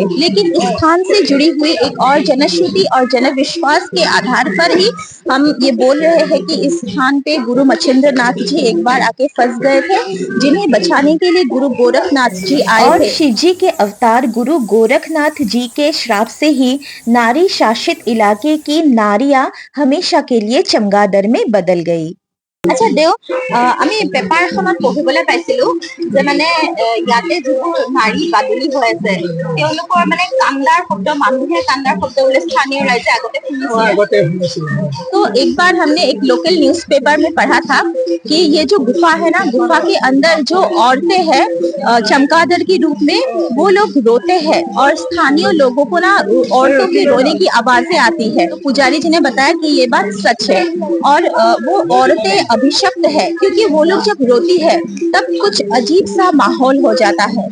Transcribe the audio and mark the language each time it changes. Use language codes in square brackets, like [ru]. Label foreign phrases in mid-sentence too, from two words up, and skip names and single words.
[hi] लेकिन इस स्थान से जुड़ी हुई एक और जनश्रुति और जनविश्वास के आधार पर ही हम ये बोल रहे हैं कि इस स्थान पे गुरु मच्छिंद्र नाथ जी एक बार आके फंस गए थे, जिन्हें बचाने के लिए गुरु गोरखनाथ जी आए और थे। शिव जी के अवतार गुरु गोरखनाथ जी के श्राप से ही नारी शासित इलाके की नारियां हमेशा के लिए चमगादड़ में बदल गई। [as] আচ্ছা দেও, আমি পেপাৰ এখনত পঢ়িবলৈ পাইছিলো যে মানে ইয়াতে যিবোৰ নাৰী বাদুলি হৈ আছে তেওঁলোকৰ মানে কান্দাৰ শব্দ, মানুহে কান্দাৰ শব্দ বোলে স্থানীয় ৰাইজে আগতে শুনিছিল। [hi] तो एक बार हमने एक लोकल न्यूज़पेपर में पढ़ा था कि ये जो गुफा है ना, गुफा के अंदर जो औरतें हैं चमगादड़ के रूप में वो लोग रोते हैं और स्थानीय लोगों को ना औरतों के रोने की आवाजें आती है। तो पुजारी जी ने बताया कि ये बात सच है और वो औरतें अभिशप्त है, क्योंकि वो लोग जब रोती है तब कुछ अजीब सा माहौल हो जाता है।